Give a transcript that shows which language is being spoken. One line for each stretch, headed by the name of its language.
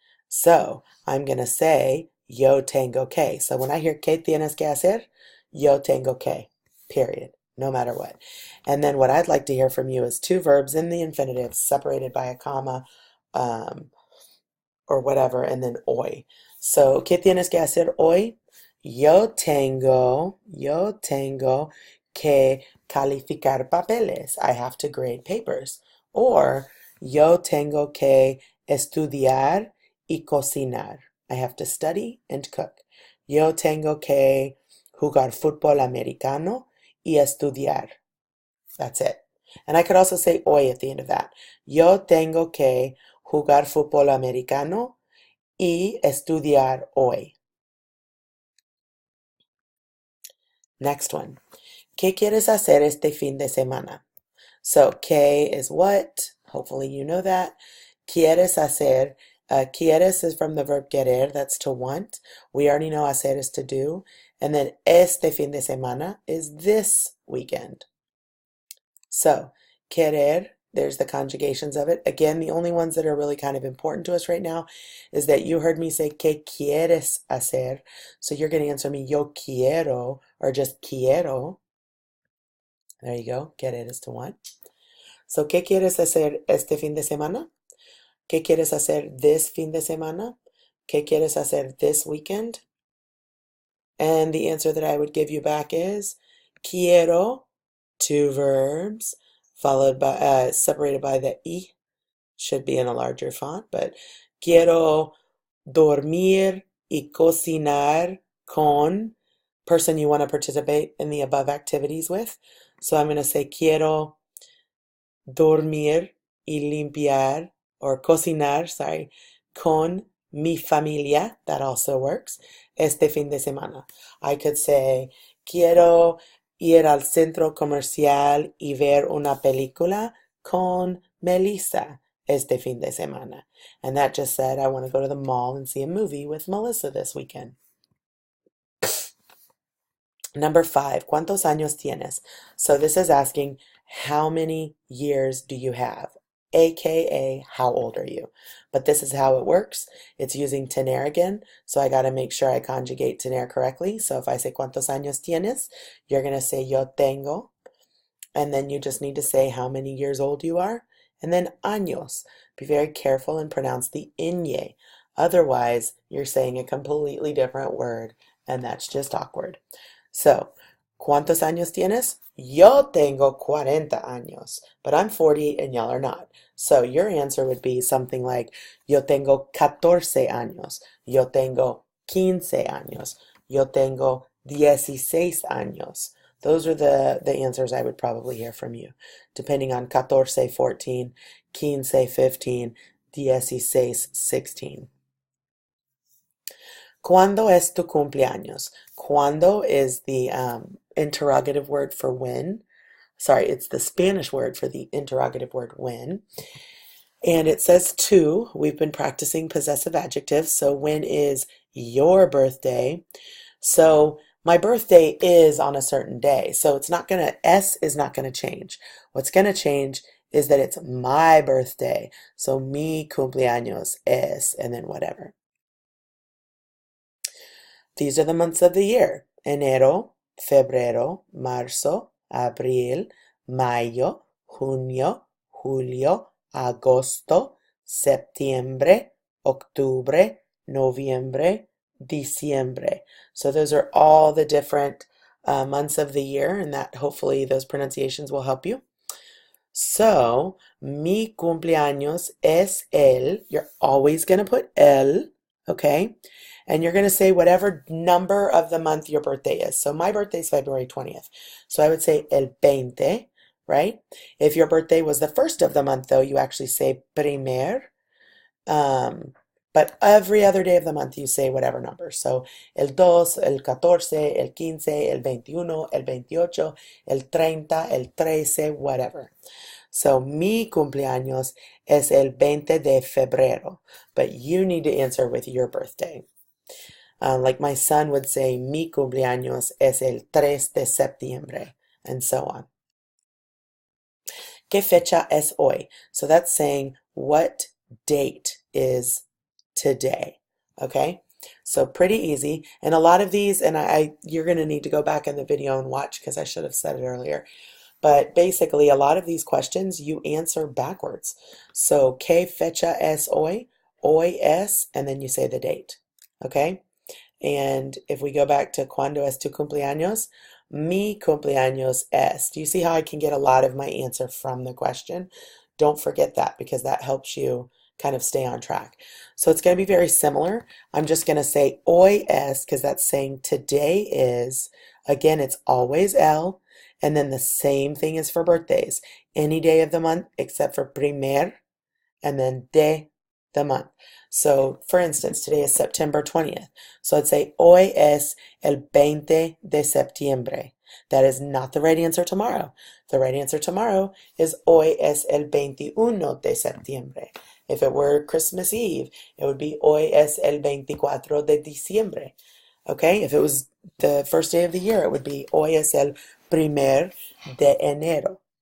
English: So I'm going to say,
Spanish: yo tengo que.
English: So when I hear
Spanish: que tienes que hacer, yo tengo que,
English: period, no matter what. And then what I'd like to hear from you is two verbs in the infinitive separated by a comma or whatever, and then hoy.
Spanish: So, ¿qué tienes que hacer hoy? Yo tengo que calificar papeles.
English: I have to grade papers. Or,
Spanish: yo tengo que estudiar y cocinar.
English: I have to study and cook.
Spanish: Yo tengo que jugar fútbol americano y estudiar.
English: That's it. And I could also say hoy at the end of that.
Spanish: Yo tengo que jugar fútbol americano y estudiar hoy.
English: Next one.
Spanish: ¿Qué quieres hacer este fin de semana?
English: So, ¿qué is what? Hopefully you know that.
Spanish: ¿Quieres hacer?
English: Quieres is from the verb querer, that's to want. We already know hacer is to do. And then
Spanish: este fin de semana
English: is this weekend. So, querer, there's the conjugations of it. Again, the only ones that are really kind of important to us right now is that you heard me say,
Spanish: ¿qué quieres hacer?
English: So you're going to answer me,
Spanish: yo quiero,
English: or just quiero. There you go. Querer is to want.
Spanish: So, ¿qué quieres hacer este fin de semana? ¿Qué quieres hacer this fin de semana? ¿Qué quieres hacer
English: this weekend? And the answer that I would give you back is quiero, two verbs, followed by separated by the I, should be in a larger font, but
Spanish: quiero dormir y cocinar con
English: person you want to participate in the above activities with. So I'm going to say
Spanish: quiero dormir y limpiar,
English: or cocinar, sorry,
Spanish: con mi familia.
English: That also works.
Spanish: Este fin de semana.
English: I could say,
Spanish: quiero ir al centro comercial y ver una película con Melissa este fin de semana.
English: And that just said, I want to go to the mall and see a movie with Melissa this weekend. Number 5,
Spanish: ¿cuántos años tienes?
English: So this is asking, how many years do you have? AKA, how old are you? But this is how it works. It's using tener again, so I got to make sure I conjugate tener correctly. So if I say,
Spanish: ¿cuántos años tienes?
English: You're going to say,
Spanish: yo tengo.
English: And then you just need to say how many years old you are. And then años. Be very careful and pronounce the ñ. Otherwise, you're saying a completely different word, and that's just awkward. So,
Spanish: ¿cuántos años tienes? Yo tengo 40 años,
English: but I'm 40 and y'all are not. So your answer would be something like,
Spanish: yo tengo 14 años. Yo tengo 15 años. Yo tengo 16 años.
English: Those are the answers I would probably hear from you, depending on 14, 14, 15, 15, 16, 16.
Spanish: ¿Cuándo es tu cumpleaños? Cuando is the
English: interrogative word for when. Sorry, it's the Spanish word for the interrogative word when. And it says to. We've been practicing possessive adjectives. So when is your birthday? So my birthday is on a certain day. So it's not going to, S is not going to change. What's going to change is that it's my birthday. So
Spanish: mi cumpleaños es,
English: and then whatever. These are the months of the year.
Spanish: Enero, febrero, marzo, abril, mayo, junio, julio, agosto, septiembre, octubre, noviembre, diciembre.
English: So those are all the different months of the year, and that hopefully those pronunciations will help you. So,
Spanish: mi cumpleaños es el,
English: you're always going to put el, okay? And you're going to say whatever number of the month your birthday is. So my birthday is February 20th. So I would say el 20, right? If your birthday was the first of the month, though, you actually say primer. But every other day of the month, you say whatever number. So el 2, el 14, el 15, el 21, el 28, el 30, el 13, whatever. So
Spanish: mi cumpleaños es el 20 de febrero,
English: but you need to answer with your birthday. Like my son would say,
Spanish: mi cumpleaños es el 3 de septiembre,
English: and so on.
Spanish: ¿Qué fecha es hoy?
English: So that's saying what date is today, okay? So pretty easy. And a lot of these, and you're going to need to go back in the video and watch because I should have said it earlier. But basically, a lot of these questions you answer backwards. So,
Spanish: ¿qué fecha es hoy? Hoy es,
English: and then you say the date, okay? And if we go back to
Spanish: ¿Cuándo es tu cumpleaños? Mi cumpleaños es.
English: Do you see how I can get a lot of my answer from the question? Don't forget that because that helps you kind of stay on track. So it's going to be very similar. I'm just going to say
Spanish: hoy es
English: because that's saying today is. Again, it's always el. And then the same thing is for birthdays. Any day of the month except for primer and then de the month. So for instance, today is September 20th. So I'd say
Spanish: hoy es el 20 de septiembre.
English: That is not the right answer tomorrow. The right answer tomorrow is
Spanish: hoy es el 21 de septiembre.
English: If it were Christmas Eve, it would be
Spanish: hoy es el 24 de diciembre.
English: Okay, if it was the first day of the year, it would be
Spanish: hoy es el primer de enero.